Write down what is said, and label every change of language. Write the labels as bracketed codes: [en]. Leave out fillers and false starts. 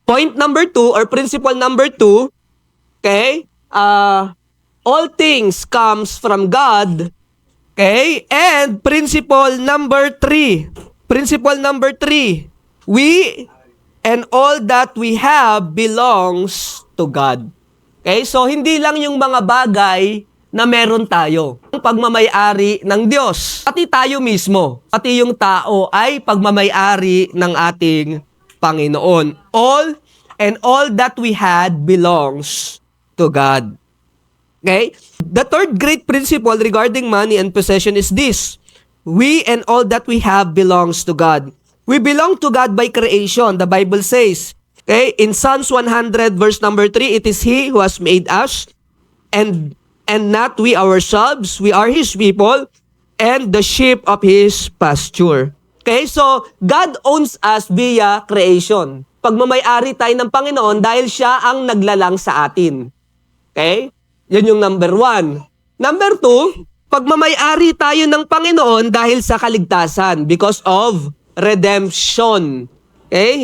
[en] Point number 2 or principle number 2, okay, all things comes from God. Okay, and principle number 3. Principle number 3, we and all that we have belongs to God. [tl] Okay, so hindi lang yung mga bagay na meron tayo. Ang pagmamay-ari ng Diyos. Pati tayo mismo. Pati yung tao ay pagmamay-ari ng ating Panginoon. [en] All and all that we had belongs to God. Okay? The third great principle regarding money and possession is this. We and all that we have belongs to God. We belong to God by creation. The Bible says, okay, in Psalms 100 verse number 3, it is He who has made us and not we ourselves. We are His people and the sheep of His pasture. Okay, so God owns us via creation. [tl] Pagmamay-ari tayo ng Panginoon dahil Siya ang naglalang sa atin. Okay? Yan yung number 1. Number 2, pagmamay-ari tayo ng Panginoon dahil sa kaligtasan [en] because of redemption. [tl] Okay?